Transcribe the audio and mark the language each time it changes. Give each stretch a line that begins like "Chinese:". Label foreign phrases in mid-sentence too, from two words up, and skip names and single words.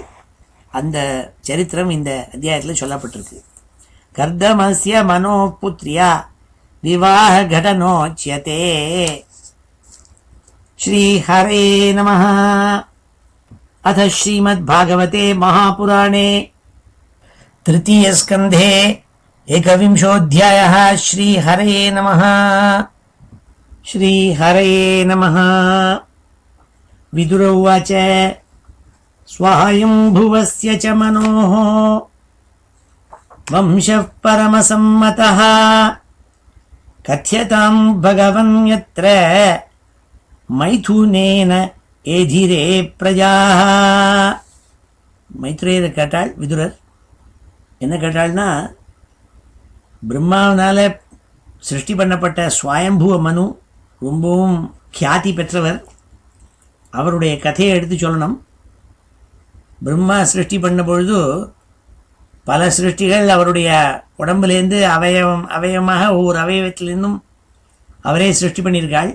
Tamil: அந்த சரித்திரம் இந்த அத்தியாயத்தில் சொல்லப்பட்டிருக்கு.
Sanskrit: कर्दमस्य मनो पुत्र्या विवाह कथनोच्यते. श्री हरे नमः. अथ श्रीमत् भागवते महापुराणे तृतीय स्कन्धे एकविंशोऽध्यायः. श्री हरे नमः. श्री हरे नमः. विदुर उवाच स्वायम्भुवस्य च मनोः वंशः परमसम्मतः कथ्यतां भगवन् यत्र मैथुनेन एधिरे प्रजाः.
Tamil: மைத்ரேயர் கேட்டாள் விதுரர். என்ன கேட்டாள்னா, பிரம்மாவனால் சிருஷ்டி பண்ணப்பட்ட ஸ்வயம்புவ மனு ரொம்பவும் கியாதி பெற்றவர். அவருடைய கதையை எடுத்து சொல்லணும். பிரம்மா சிருஷ்டி பண்ண பொழுது பல சிருஷ்டிகள் அவருடைய உடம்புலேருந்து அவயவமாக ஒவ்வொரு அவயவத்திலிருந்தும் அவரே சிருஷ்டி பண்ணியிருக்காள்.